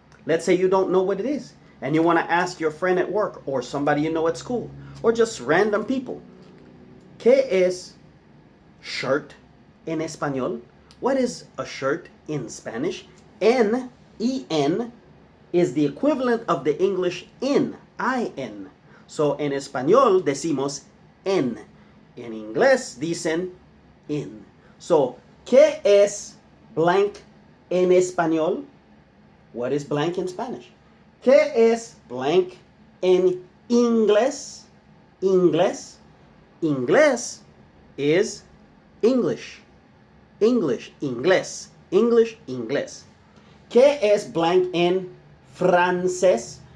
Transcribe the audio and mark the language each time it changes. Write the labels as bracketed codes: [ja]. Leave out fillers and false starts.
[en] Let's say you don't know what it is, and you want to ask your friend at work or somebody you know at school or just random people. [es] ¿Qué es shirt en español? [en] What is a shirt in Spanish? En, E-N, is the equivalent of the English in, I-N. [es] So en español decimos en. En inglés dicen in. So, ¿qué es blank en español? [en] What is blank in Spanish? [es] ¿Qué es blank en inglés? Inglés. [en] Inglés is English. [es] English, inglés. English, inglés. ¿Qué es blank en francés?